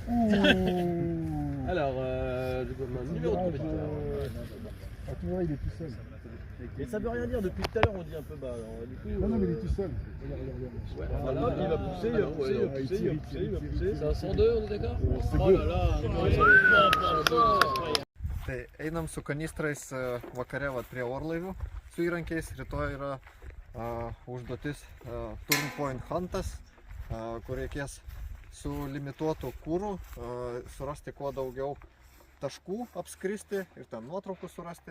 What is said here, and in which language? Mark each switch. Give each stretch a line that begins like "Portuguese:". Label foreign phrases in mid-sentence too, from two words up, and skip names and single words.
French: Alors, numéro de compétiteur. Ah, tu vois, il est tout seul. Et ça veut rien dire, depuis tout à l'heure on dit un peu bas. Alors, du coup, Non, mais il est tout seul. Regarde. Ouais, voilà, il va pousser, il va pousser, il va pousser, il va pousser, il va pousser. C'est un 102, on est d'accord? C'est Oh beau. là là,
Lithuanian: Tai einam su kanistrais vakare vat, prie orlaivių su įrankiais. Rytoj yra užduotis Turn Point Huntas, kur reikės su limituotu kūru surasti kuo daugiau taškų, apskristi ir ten nuotraukų surasti.